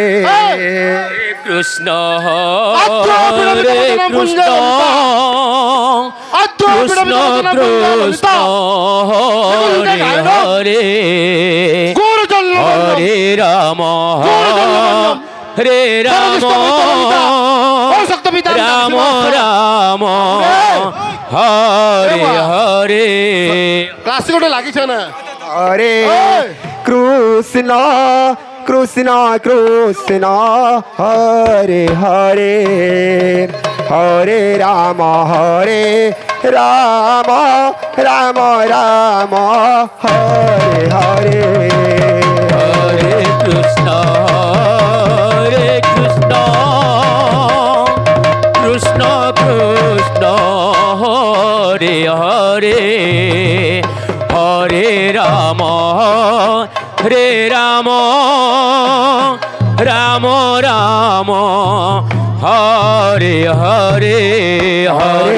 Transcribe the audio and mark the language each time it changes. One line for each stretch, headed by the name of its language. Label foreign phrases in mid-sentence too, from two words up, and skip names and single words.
Bangla: কৃষ্ণ হরে কৃষ্ণ কৃষ্ণ কৃষ্ণ হরে হরে হরে রাম হরে রাম রাম রাম হরে হরে ক্লাসিক ওটা লাগিছে না হরে কৃষ্ণ কৃষ্ণ কৃষ্ণ হরে হরে হরে রাম রাম রাম রাম হরে হরে হরে কৃষ্ণ কৃষ্ণ কৃষ্ণ হরে হরে হরে রাম রাম রাম হরে হরে হরে